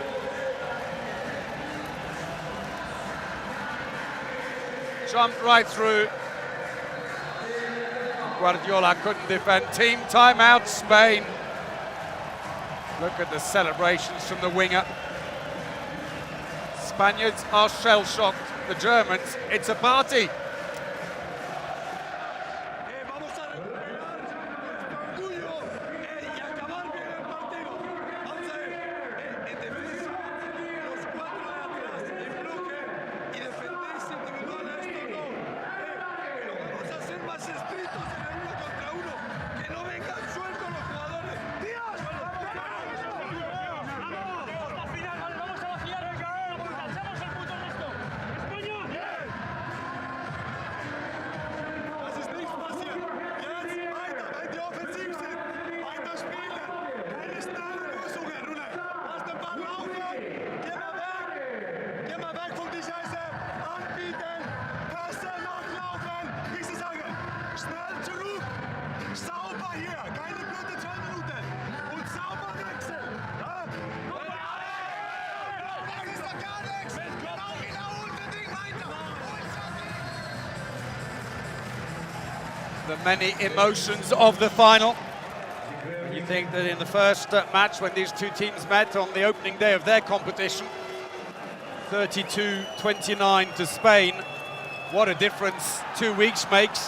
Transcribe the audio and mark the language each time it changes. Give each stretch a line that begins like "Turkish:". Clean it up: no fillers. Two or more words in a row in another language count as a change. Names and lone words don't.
English: Jumped right through. Guardiola couldn't defend. Team timeout, Spain. Look at the celebrations from the winger. Spaniards are shell-shocked. The Germans, it's a party.
Spanish: Vamos a recuperar el orgullo y acabar bien el partido. Vamos a ver, en defensa, los cuatro de atrás, en bloque y defenderse individual a esto no. Pero vamos a ser más estrictos en el uno contra uno. Que no vengan sueltos los jugadores. ¡Díaz! ¡Hasta final! ¡Vamos a vaciar el cabello! ¡Echamos el puto resto! ¡España!
German: Das ist nicht passiert. Jetzt weiter, wenn die offensiv sind. Weiter spielen. Keine schnelle Lösungen, Rune. Lass den Ball laufen. Geh mal weg. Geh mal weg von die Scheiße. Anbieten. Pässe nachlaufen. Wie sie sagen. Schnell zurück. Sauber hier. Keine blöde 2 Minuten. Und sauber wechseln. Ja? Das ist doch gar nichts. Genau, wiederholen wir Ding weiter.
English: The many emotions of the final. You think that in the first match when these two teams met on the opening day of their competition, 32-29 to Spain, what a difference 2 weeks makes.